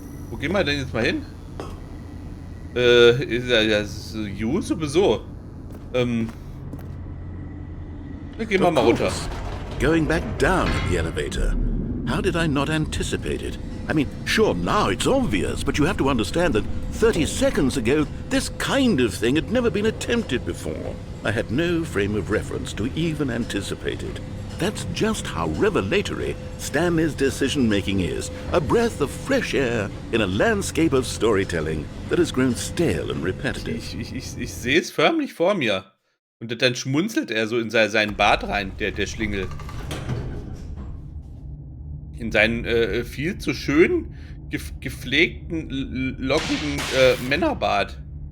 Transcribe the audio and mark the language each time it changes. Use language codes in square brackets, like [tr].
[de] Wo gehen wir denn jetzt mal hin? Ist ja You sowieso. Dann gehen wir mal runter. [en] Going back down in the elevator. How did I not anticipate it? I mean, sure, now it's obvious, but you have to understand that 30 seconds ago, this kind of thing had never been attempted before. I had no frame of reference to even anticipate it. That's just how revelatory Stanley's decision-making is. A breath of fresh air in a landscape of storytelling that has grown stale and repetitive. [de] Ich sehe es förmlich vor mir. Und dann schmunzelt er so in seinen Bart rein, der Schlingel. In seinen viel zu schön gepflegten, lockigen Männerbart.